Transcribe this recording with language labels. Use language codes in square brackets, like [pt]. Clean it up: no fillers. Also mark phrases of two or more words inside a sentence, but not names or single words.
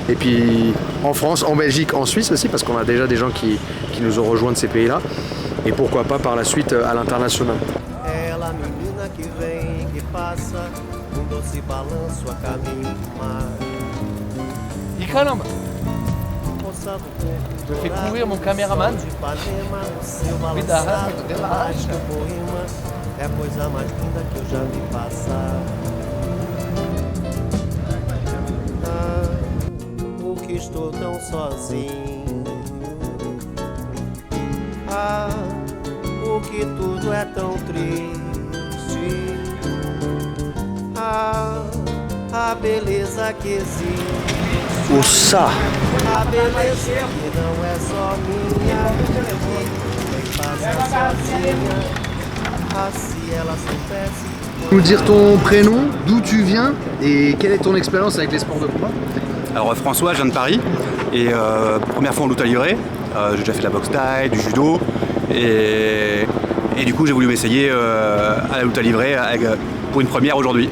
[fr] Et puis en France, en Belgique, en Suisse aussi, parce qu'on a déjà des gens qui nous ont rejoints de ces pays-là. Et pourquoi pas par la suite à l'international. Je fais courir mon caméraman. [pt] É a coisa mais linda que eu já vi passar. Ah, por que estou tão sozinho? Ah, por que tudo é tão triste? Ah, a beleza que existe. Ossa! A beleza que não é só minha, que passa sozinha. [fr] Nous dire ton prénom, d'où tu viens et quelle est ton expérience avec les sports de combat? Alors François, je viens de Paris et première fois en lutte à livrer. J'ai déjà fait de la boxe thaï, du judo et du coup j'ai voulu m'essayer à la lutte à livrer pour une première aujourd'hui.